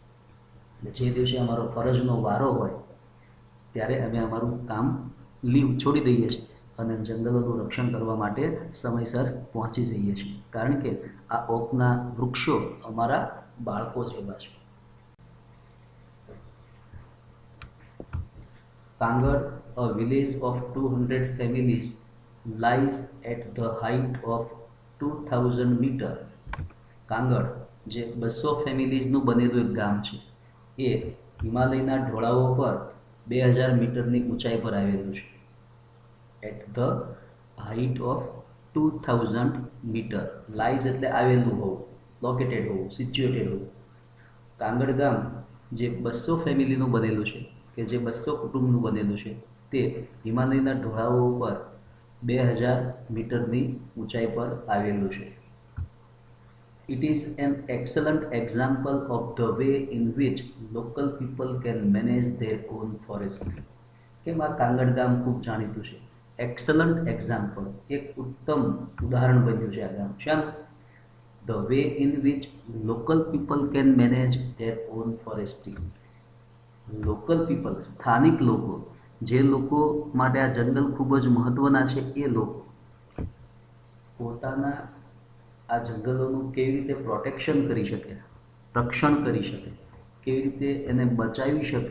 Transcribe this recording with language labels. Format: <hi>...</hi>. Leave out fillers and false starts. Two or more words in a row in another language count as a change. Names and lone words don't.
<gu>એટલે જે દિવસે અમારો ફરજનો વારો હોય ત્યારે અમે અમારું કામ લીવ છોડી દઈએ છીએ અને જંગલોનું રક્ષણ કરવા માટે સમયસર પહોંચી જઈએ છીએ, કારણ કે આ ઓકના વૃક્ષો અમારા બાળકો જેવા છે. કાંગડ,</gu> <en>a village of 200 families, lies at the height of 2000 meter.</en> <gu>કાંગડ જે 200 ફેમિલીઝનું બનેલું એક ગામ છે, એ હિમાલયના ઢોળાવો પર 2000 મીટરની ઊંચાઈ પર આવેલું છે.</gu> <en>at the height of 2000 meter.</en> <gu>લાઇઝ એટલે આવેલું હોવું, લોકેટેડ હોવું, સિચ્યુએટેડ હોવું. કાંગડ ગામ જે 200 ફેમિલીનું બનેલું છે, કે જે 200 કુટુંબનું બનેલું છે, તે હિમાલયના ઢોળાવો ઉપર 2000 મીટરની ઊંચાઈ પર આવેલું છે.</gu> <en>It is an excellent example of the way in which local people can manage their own forest.</en> <gu>કેમ આ કાંગડ ગામ ખૂબ જાણીતું છે?</gu> <en>excellent example,</en> <gu>એક ઉત્તમ ઉદાહરણ બન્યું છે આ ગામ. શાનું?</gu> <en>The way in which local people can manage their own forestry. local people,</en> <gu>સ્થાનિક લોકો, જે લોકો માટે આ જંગલ ખૂબ જ મહત્ત્વના છે, એ લોકો પોતાના આ જંગલોનું કેવી રીતે પ્રોટેક્શન કરી શકે, રક્ષણ કરી શકે, કેવી રીતે એને બચાવી શકે.</gu>